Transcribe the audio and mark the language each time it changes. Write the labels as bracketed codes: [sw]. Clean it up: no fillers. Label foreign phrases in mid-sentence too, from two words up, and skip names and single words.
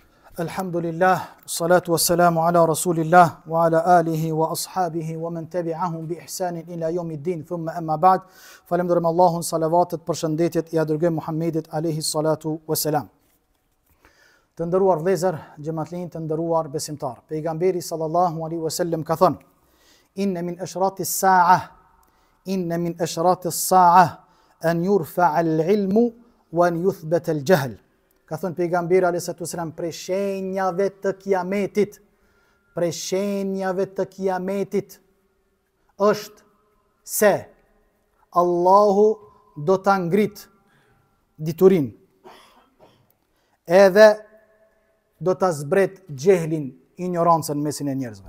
[ar] الحمد لله والصلاة والسلام على رسول الله وعلى آله وأصحابه ومن تبعهم بإحسان إلى يوم الدين ثم أما بعد. [sq] Falenderojmë Allahun, salavatet, përshëndetjet ja dërgojmë Muhammedit [ar] عليه الصلاة والسلام. [sq] Të nderuar vëllezër, xhamatllin, të nderuar besimtar. [ar] Pejgamberi صلى الله عليه وسلم [sq] ka thënë: [ar] إن من أشراط الساعة أن يرفع العلم ويثبت الجهل. [sq] Ka thënë pejgamberi [ar] عليه الصلاة والسلام, [sq] prej shenjave të kiametit është se Allahu do ta ngrit diturin, edhe do ta zbret gjehlin, ignorancën në mesin e njerëzve.